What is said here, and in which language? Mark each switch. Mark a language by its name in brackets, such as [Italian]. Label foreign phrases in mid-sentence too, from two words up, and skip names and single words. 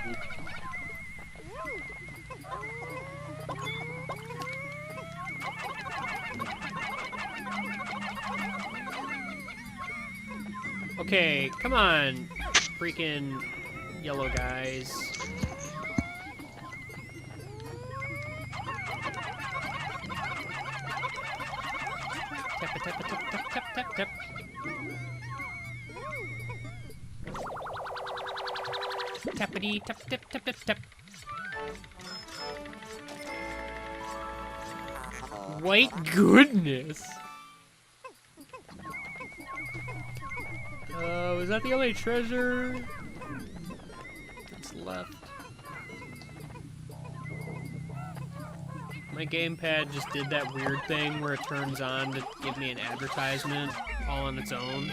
[English] Okay, come on, freaking yellow guys. Tap, tap, tap, tap, tap, tap, tap. Tappity, tap, tap, tap, tap, tap. White goodness. Was that the only treasure that's left? My gamepad just did that weird thing where it turns on to give me an advertisement all on its own.